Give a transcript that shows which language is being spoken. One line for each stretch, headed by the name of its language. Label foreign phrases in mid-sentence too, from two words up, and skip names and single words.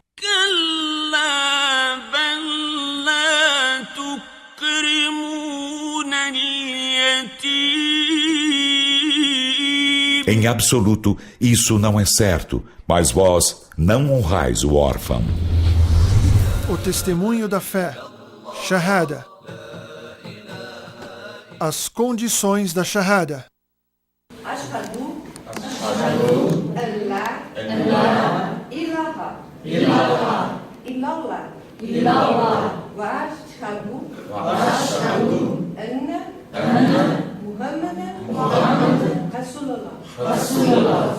Portuguese: Em absoluto, isso não é certo, mas vós não honrais o órfão. O testemunho da fé, Shahada. As condições da Shahada.
Arabic: أشهد أن لا إله إلا الله إلا الله. وأشهد أن محمدا رسول الله.